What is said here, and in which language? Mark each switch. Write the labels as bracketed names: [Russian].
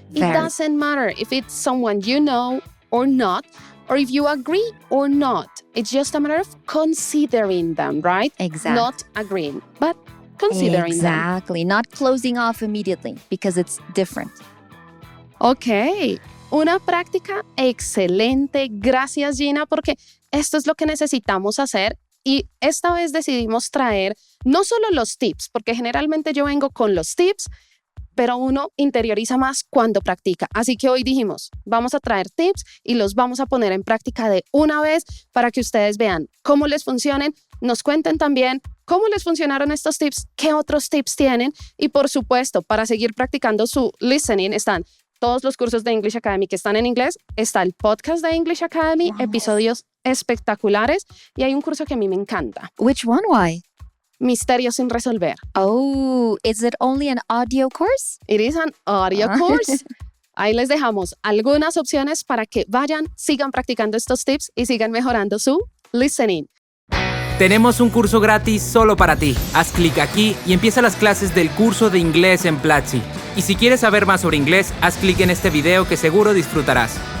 [English] It doesn't matter if it's someone you know or not, or if you agree or not. It's just a matter of considering them, right? Exactly. Not agreeing, but considering them. Exactly. Not closing off immediately because it's different. Ok. [Spanish] Una práctica excelente. Gracias, Gina, porque esto es lo que necesitamos hacer. Y esta vez decidimos traer no solo los tips, porque generalmente yo vengo con los tips, pero uno interioriza más cuando practica. Así que hoy dijimos, vamos a traer tips y los vamos a poner en práctica de una vez para que ustedes vean cómo les funcionen, nos cuenten también cómo les funcionaron estos tips, qué otros tips tienen y por supuesto, para seguir practicando su listening están todos los cursos de English Academy que están en inglés, está el podcast de English Academy, episodios espectaculares y hay un curso que a mí me encanta. [English] Which one? Why? [Spanish] Misterios sin resolver. [English] Oh, is it only an audio course? It is an audio course. [Spanish] Ahí les dejamos algunas opciones para que vayan, sigan practicando estos tips y sigan mejorando su listening. Tenemos un curso gratis solo para ti. Haz clic aquí y empieza las clases del curso de inglés en Platzi. Y si quieres saber más sobre inglés, haz clic en este video que seguro disfrutarás.